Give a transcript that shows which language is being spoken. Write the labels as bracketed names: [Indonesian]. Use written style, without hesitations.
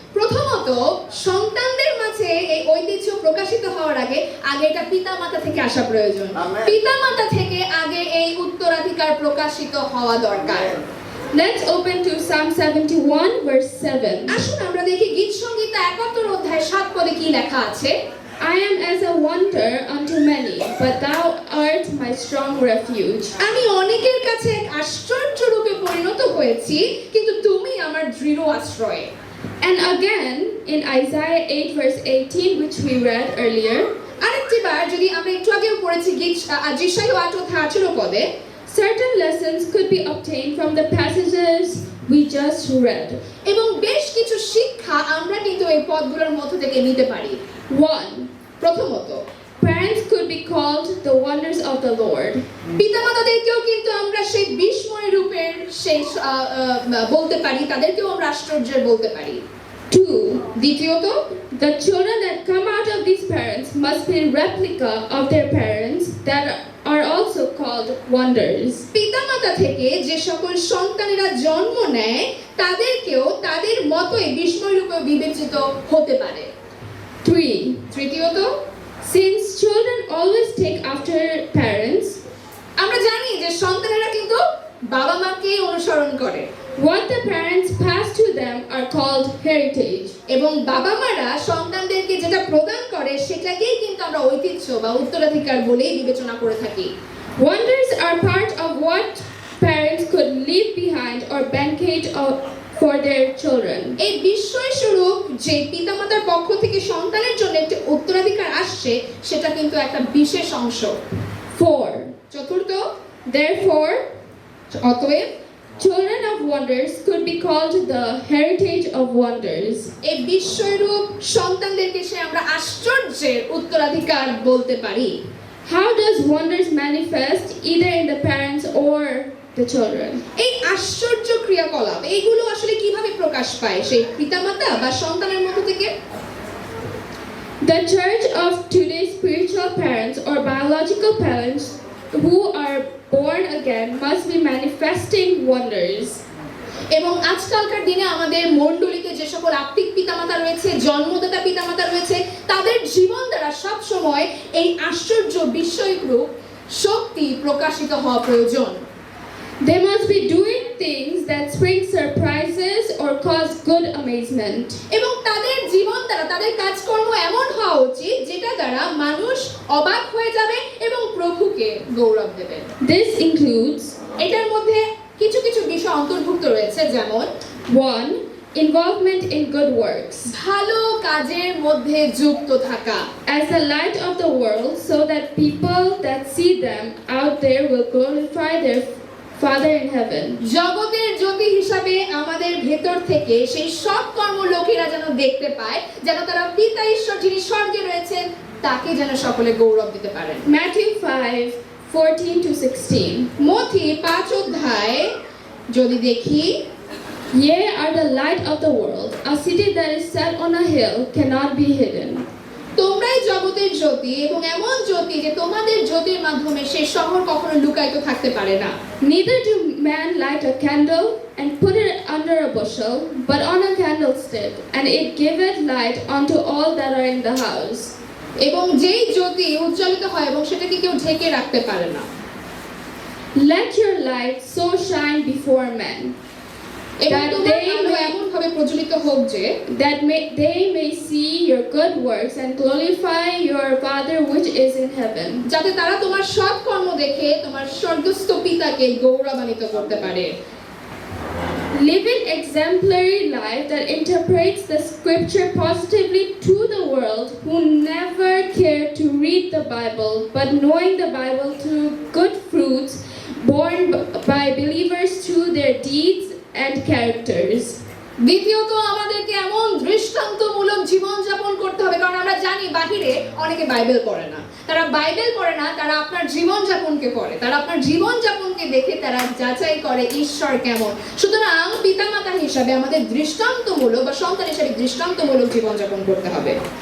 [Bangla] প্রথমত সন্তানদের মাঝে এই ঐতিহ্য প্রকাশিত হওয়ার আগে এটা পিতামাতা থেকে আসা প্রয়োজন। পিতামাতা থেকে আগে এই উত্তরাধিকার প্রকাশিত হওয়া দরকার। [English] Let's open to Psalm 71 verse 7. [Bangla] আসুন আমরা দেখি গীত সংহিতা 71 অধ্যায় 7 পদে কি লেখা আছে। [English] I am as a wonder unto many, but thou art my strong refuge. [Bangla] আমি অনেকের কাছে এক আশ্চর্য রূপে পরিণত হয়েছি, কিন্তু তুমি আমার দৃঢ় আশ্রয়। [English] And again in Isaiah 8 verse 18, which we read earlier, [Bangla] আরেকটিবার যদি আমরা একটু আগেও পড়েছি যেশায়া 8 অধ্যায় 18 পদে, [English] certain lessons could be obtained from the passages we just read. [Bangla] এবং বেশ কিছু শিক্ষা আমরা কিন্তু এই পদগুলোর মধ্য থেকে নিতে পারি। [English] 1. [Bangla] প্রথমত, [English] Parents could be called the wonders of the Lord. [Bangla] পিতামাতাদেরকেও কিন্তু আমরা সেই বিস্ময় রূপের সেই বলতে পারি, তাদেরকেও আমরা আশ্চর্যের বলতে পারি। [English] 2. [Bangla] দ্বিতীয়ত, [English] The children that come out of these parents must be replica of their parents that are also called wonders. [Bangla] পিতামাতা থেকে যে সকল সন্তানেরা জন্ম নেয় তাদেরকেও তাদের মতোই বিস্ময় রূপে বিবেচিত হতে পারে। [English] 3. [Bangla] তৃতীয়ত, [English] Since children always take after parents, [Bangla] আমরা জানি যে সন্তানেরা কিন্তু বাবা মাকে অনুসরণ করে। [English] what the parents pass to them are called heritage. [Bangla] এবং বাবা মারা সন্তানদেরকে যেটা প্রদান করে সেটাকেই কিন্তু আমরা ঐতিহ্য বা উত্তরাধিকার বলেই বিবেচনা করে থাকি। [English] Wonders are part of what parents could leave behind or bequeath for their children. [Bangla] এই বিস্ময় স্বরূপ যে পিতামাতার পক্ষ থেকে সন্তানের জন্য একটি উত্তরাধিকার আসছে সেটা কিন্তু একটা বিশেষ অংশ। [English] 4. [Bangla] চতুর্থ, [English] Therefore, [Bangla] অতএব [English] children of wonders could be called the heritage of wonders. [Bangla] এই বিস্ময়রূপ সন্তানদেরকে সে আমরা আশ্চর্যের উত্তরাধিকার বলতে পারি। [English] How does wonders manifest either in the parents or the children? [Bangla] এই আশ্চর্য ক্রিয়াকলাপ এইগুলো আসলে কিভাবে প্রকাশ পায় সেই পিতামাতা বা সন্তানের মধ্য থেকে? [English] The church of today's spiritual parents or biological parents who are born again must be manifesting wonders. [Bangla] এবং আজকালকার দিনে আমাদের মণ্ডলীতে যে সকল আত্মিক পিতামাতা রয়েছে, জন্মদাতা পিতামাতা রয়েছে, তাদের জীবন দ্বারা সব সময় এই আশ্চর্য বিস্ময়রূপ শক্তি প্রকাশিত হওয়া প্রয়োজন। [English] They must be doing things that spring surprises or cause good amazement. [Bangla] এবং তাদের জীবন দ্বারা তাদের কাজকর্ম এমন হওয়া উচিত যেটা দ্বারা মানুষ অবাক হয়ে যাবে এবং প্রভুকে গৌরব দেবে। [English] This includes [Bangla] এটার মধ্যে কিছু কিছু বিষয় অন্তর্ভুক্ত রয়েছে, যেমন [English] 1. Involvement in good works. [Bangla] ভালো কাজের মধ্যে যুক্ত থাকা, [English] As the light of the world, so that people that see them out there will glorify their Father in heaven. [Bangla] জগতের জ্যোতি হিসাবে আমাদের ভেতর থেকে সেই সৎ কর্ম লোকেরা যেন দেখতে পায়, যেন তারা পিতা ঈশ্বর যিনি স্বর্গে রয়েছেন তাকে যেন সকলে গৌরব দিতে পারেন। [English] Matthew 5:14 to 16. [Bangla] মথি 5 অধ্যায় যদি দেখি, [English] Ye are the light of the world. A city that is set on a hill cannot be hidden. [Bangla] তোমরাই জগতের জ্যোতি এবং এমন জ্যোতি যে তোমাদের জ্যোতির মাধ্যমে সেই শহর কখনো লুকায়িত থাকতে পারে না। [English] Neither do man light a candle and put it under a bushel, but on a candlestick, and it giveth light unto all that are in the house. [Bangla] এবং যেই জ্যোতি উজ্জ্বলিত হয় এবং সেটাকে কেউ ঢেকে রাখতে পারে না। [English] Let your light so shine before men, [Bangla] এবং [English] that [Bangla] তোমার [English] they [Bangla] আলো [English] may [Bangla] এমন ভাবে প্রজ্বলিত হোক যে [English] they may see your good works and glorify your Father which is in heaven. [Bangla] যাতে তারা তোমার সৎ কর্ম দেখে তোমার স্বর্গস্থ পিতাকে গৌরবান্বিত করতে পারে। [English] Live an exemplary life that interprets the scripture positively to the world who never care to read the Bible, but knowing the Bible through good fruits borne by believers through their deeds and characters. [Bangla] দ্বিতীয়ত আমাদেরকে এমন দৃষ্টান্তমূলক জীবন যাপন করতে হবে, কারণ আমরা জানি বাহিরে অনেকে বাইবেল পড়ে না, তারা বাইবেল পড়ে না, তারা আপনার জীবন যাপনকে পড়ে, তারা আপনার জীবন যাপনকে দেখে তারা যাচাই করে ঈশ্বর কেমন। সুতরাং পিতামাতা হিসাবে আমাদের দৃষ্টান্তমূলক বা সন্তান হিসাবে দৃষ্টান্তমূলক জীবন যাপন করতে হবে।